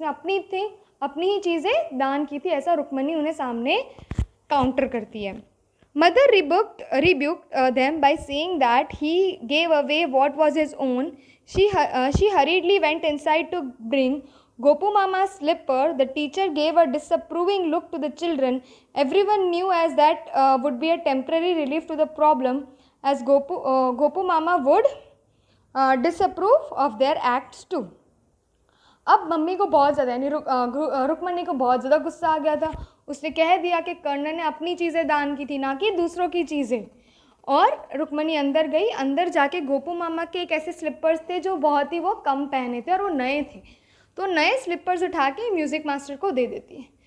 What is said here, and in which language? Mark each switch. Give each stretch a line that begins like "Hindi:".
Hindi: उसने अपनी ही चीज़ें दान की थी। ऐसा रुक्मणी उन्हें सामने काउंटर करती है।
English: Mother rebuked them by saying that he gave away what was his own. She hurriedly went inside to bring Gopu Mama's slipper. The teacher gave a disapproving look to the children. Everyone knew as that would be a temporary relief to the problem, as Gopu Mama would disapprove of their acts too.
Hindi: अब mummy को बहुत ज़्यादा, यानी रुक्मणी को बहुत ज़्यादा गुस्सा आ गया था। उसने कह दिया कि कर्ण ने अपनी चीज़ें दान की थी, ना कि दूसरों की चीज़ें। और रुक्मणी अंदर गई। अंदर जाके गोपू मामा के एक ऐसे स्लिपर्स थे जो बहुत ही वो कम पहने थे और वो नए थे, तो नए स्लिपर्स उठा के म्यूज़िक मास्टर को दे देती है।